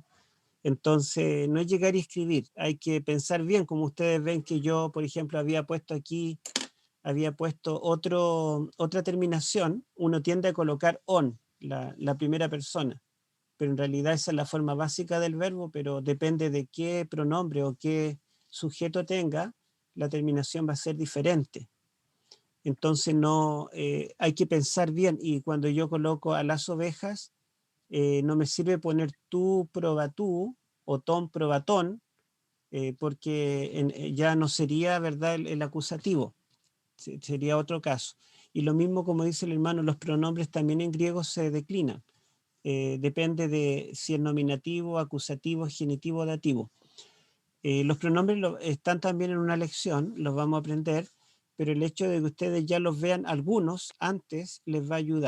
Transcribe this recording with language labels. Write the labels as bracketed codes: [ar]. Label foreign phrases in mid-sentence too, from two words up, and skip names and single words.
[es] Entonces, no es llegar y escribir, hay que pensar bien, como ustedes ven que yo, por ejemplo, había puesto otra terminación, uno tiende a colocar on, la primera persona, pero en realidad esa es la forma básica del verbo, pero depende de qué pronombre o qué sujeto tenga, la terminación va a ser diferente. Entonces hay que pensar bien, y cuando yo coloco a las ovejas, no me sirve poner tú, [el] προβάτου, o τῶν, προβάτων, [es] porque ya no sería, ¿verdad?, el acusativo, sería otro caso. Y lo mismo, como dice el hermano, los pronombres también en griego se declinan. Depende de si es nominativo, acusativo, genitivo o dativo. Los pronombres están también en una lección, los vamos a aprender, pero el hecho de que ustedes ya los vean algunos antes les va a ayudar.